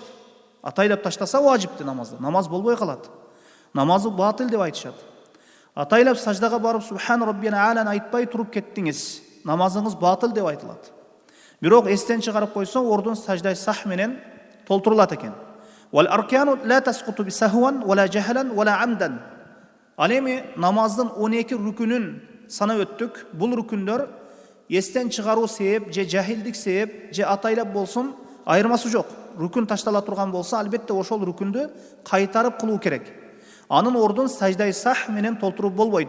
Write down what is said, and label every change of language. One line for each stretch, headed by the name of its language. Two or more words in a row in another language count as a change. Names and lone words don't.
Kyrgyz: Атайлап таштаса важипти намаз болбой калат. Намазы батыл деп айтышат. Атайлап саждага барып Субхан Раббина а'ланы айтпай туруп кеттиңиз, намазыңыз батыл деп айтылат. Бирок эстен чыгарып койсо, ордун
Arabic: سجدة سهو
Kyrgyz: менен толтурулат экен.
Arabic: والأركان لا تسقط سهوا ولا جهلا ولا عمدا.
Kyrgyz: Ал эми намаздын 12 рукунун санап өттүк. Бул рукундар эстен чыгаруу себеп, же жахилдик себеп, же атайлап болсун, айырмасы жок. Рукун таштала турган болсо, албетте ошол рукунду кайтарып кылуу керек. Анын ордун
Arabic: سجدة سهو
Kyrgyz: менен толтуруп болбойт.